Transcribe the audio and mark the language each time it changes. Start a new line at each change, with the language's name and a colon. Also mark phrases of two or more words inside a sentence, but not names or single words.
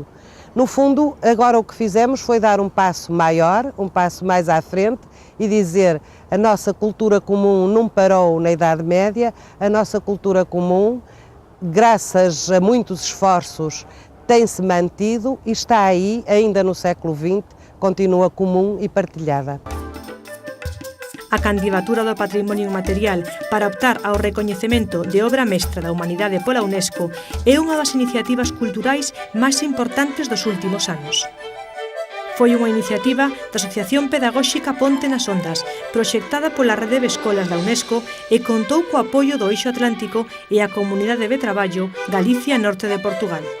Portuguese: No fundo, agora o que fizemos foi dar um passo maior, um passo mais à frente e dizer: a nossa cultura comum não parou na Idade Média, a nossa cultura comum, graças a muitos esforços, tem-se mantido e está aí, ainda no século XX, continua comum e partilhada.
Galician: A candidatura do Patrimonio Inmaterial para optar ao recoñecemento de obra mestra da humanidade pola UNESCO é unha das iniciativas culturais máis importantes dos últimos anos. Foi unha iniciativa da Asociación Pedagóxica Ponte nas Ondas, proxectada pola Rede de Escolas da UNESCO e contou co apoio do Eixo Atlántico e a Comunidade de Traballo Galicia Norte de Portugal.